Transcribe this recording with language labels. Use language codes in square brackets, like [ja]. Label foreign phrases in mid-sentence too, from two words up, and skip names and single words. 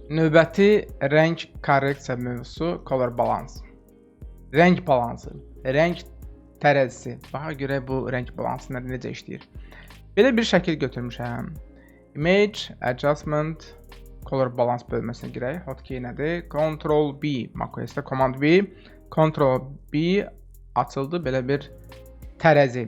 [az] Növbəti rəng korreksiya mövzusu [en] color balance. [az] Rəng balansı, rəng tərəzisi. Baxa görək bu rəng balansı necə işləyir. Belə bir şəkil götürmüşəm. [en] Image, Adjustment, Color Balance [az] bölməsinə girək. Hotkey nədir? Ctrl B, macOS'da Command B, Ctrl B açıldı belə bir tərəzi.